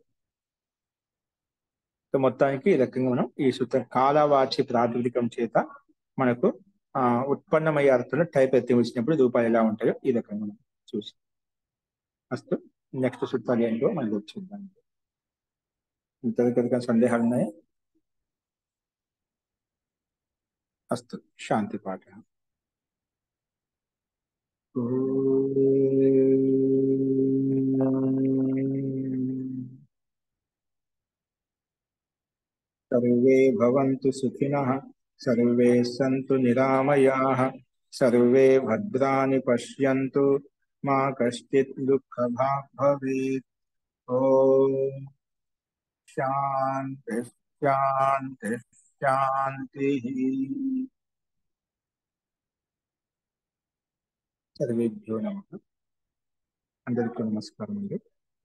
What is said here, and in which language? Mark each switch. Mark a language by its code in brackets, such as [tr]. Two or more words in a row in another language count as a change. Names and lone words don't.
[te] మొత్తానికి ఈ రకంగా మనం ఈ సూత్రం కాలవాచి ప్రాతిపదికం చేత మనకు ఉత్పన్నమయ్యే అర్థంలో టైప్ ఎత్తి వచ్చినప్పుడు రూపాయలు ఎలా ఉంటాయో ఈ రకంగా మనం చూసి. అస్తు. నెక్స్ట్ సూత్రాలు ఏంటో మనకి చూద్దాం. ఇంతవరకు సందేహాలు ఉన్నాయి? [sa] अस्तु शान्तिपाठः। सर्वे भवन्तु सुखिनः, सर्वे सन्तु निरामयाः, सर्वे भद्राणि पश्यन्तु, मा कश्चित् दुःखभाग् भवेत्। ॐ शान्ति शान्ति शान्तिः। सर्वेभ्यो नमः। [te] అందరికీ నమస్కారం అండి।